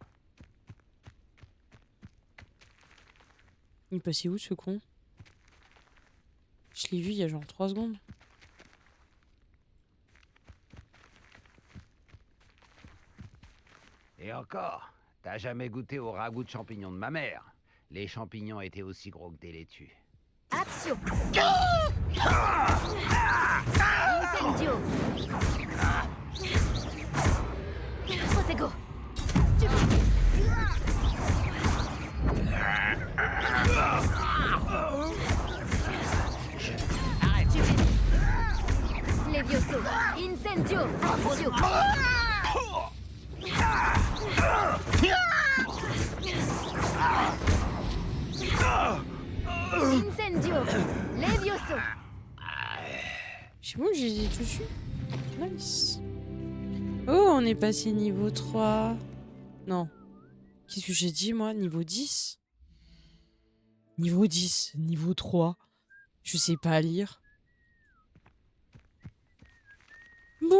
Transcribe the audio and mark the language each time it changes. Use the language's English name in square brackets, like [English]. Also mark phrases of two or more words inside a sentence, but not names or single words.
[French] Il est passé où ce con? Je l'ai vu il y a genre 3 secondes. Et encore, t'as jamais goûté au ragoût de champignons de ma mère. Les champignons étaient aussi gros que des laitues. Axio. Incendio. Protego. Levioso. Incendio. Axio. Incendio. Levioso. C'est bon, j'ai dit tout dessus. Nice. Oh, on est passé niveau 3. Non. Qu'est-ce que j'ai dit, moi? Niveau 10? Niveau 10, niveau 3. Je sais pas lire. Bon.